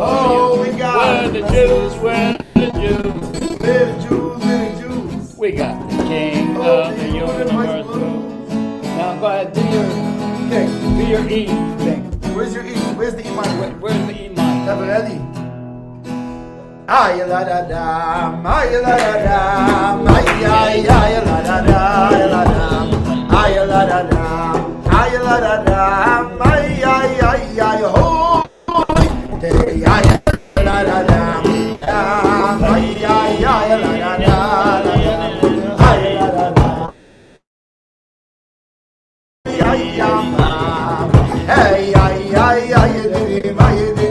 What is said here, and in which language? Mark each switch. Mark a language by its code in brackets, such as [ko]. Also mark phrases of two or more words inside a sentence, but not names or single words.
[en] Oh, you. we got We're a the message. Jews, we're the Jews. We're the Jews, we're the Jews. We got the King Oh, of the the universe. Blues. Now go ahead, do your E thing. Where's your E? Where's the E minor? Where's the E minor? Have it ready. Ay la da da, ay la da da, ay ay ay la da da, ay la da, ay la da da, ay la da da, ay ay ay ay ho, ay ay la da da, ay ay ay la da da, ay la da da, ay ay ay ay ay ay